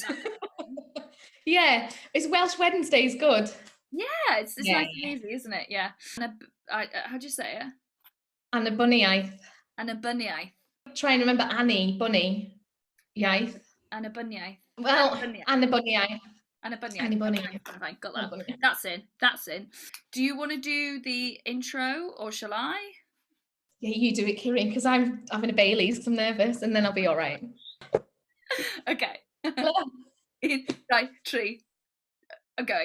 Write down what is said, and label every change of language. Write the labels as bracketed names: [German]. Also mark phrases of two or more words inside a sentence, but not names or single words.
[English] Yeah, is Welsh Wednesdays good? Yeah, it's Yeah. nice and easy, isn't it? Yeah. How do you say it? [Welsh] Annibyniaeth. Annibyniaeth. [English] Try and remember Annie, Bunny, Yeah. [Welsh] Yaeth. Annibyniaeth. [English] Well, [Welsh] Annibyniaeth. Annibyniaeth. Annibyniaeth. Annibyniaeth. [English] Okay, fine, got that. [Welsh] Annibyniaeth. [English] That's in. That's in. Do you want to do the intro or shall I? Yeah, you do it, Kiri, because I'm having a Bailey's because I'm nervous, and then I'll be all right. Okay. Right, tree. I'm going.